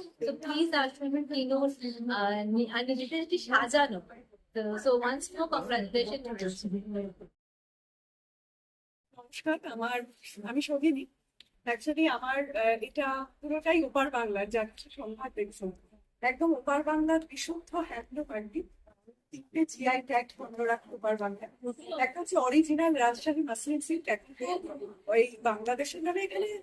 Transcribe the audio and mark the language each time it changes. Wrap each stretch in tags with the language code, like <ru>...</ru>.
<bn>তো প্লিজ আসুন, কিনুন, আর নিজেদেরকে সাজানো।</bn> <en>So once more, congratulations to you.</en> <bn>নমস্কার, আমি সঙ্গিনী। অ্যাকচুয়ালি আমার এটা পুরোটাই ওপার বাংলার, যা কিছু সম্ভার দেখছেন একদম ওপার বাংলার বিশুদ্ধ হ্যান্ডলুম আর কি। 3টে জিআই ট্যাগ বন্ধ রাখা ওপার বাংলা। একটা হচ্ছে অরিজিনাল রাজশাহী মাসলিন সিল্ক, একটা ওই বাংলাদেশের নামে এখানে।</bn>